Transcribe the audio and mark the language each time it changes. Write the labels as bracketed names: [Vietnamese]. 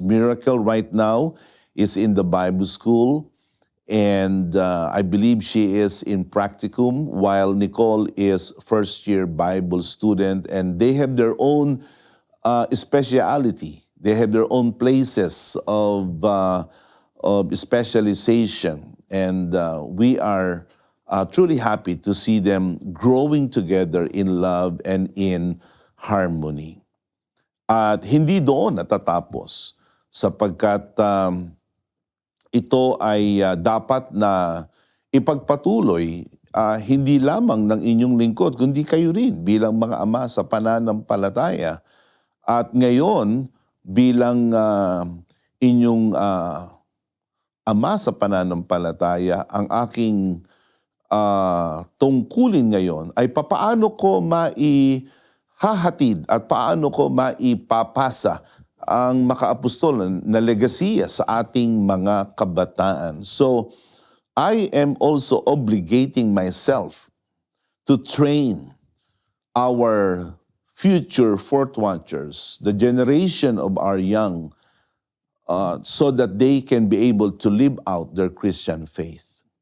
[English] Miracle right now is in the Bible school, and I believe she is in practicum, while Nicole is first-year Bible student, and they have their own speciality. They have their own places of specialization, and we are truly happy to see them growing together in love and in harmony. [Filipino] At hindi doon natatapos, sapagkat ito ay dapat na ipagpatuloy hindi lamang ng inyong lingkod, kundi kayo rin bilang mga ama sa pananampalataya. At ngayon, bilang inyong ama sa pananampalataya, ang aking tungkulin ngayon ay papaano ko maihahatid at paano ko maipapasa ang makaapostol na legasiya sa ating mga kabataan. [English] So, I am also obligating myself to train our future fourth watchers, the generation of our young, so that they can be able to live out their Christian faith.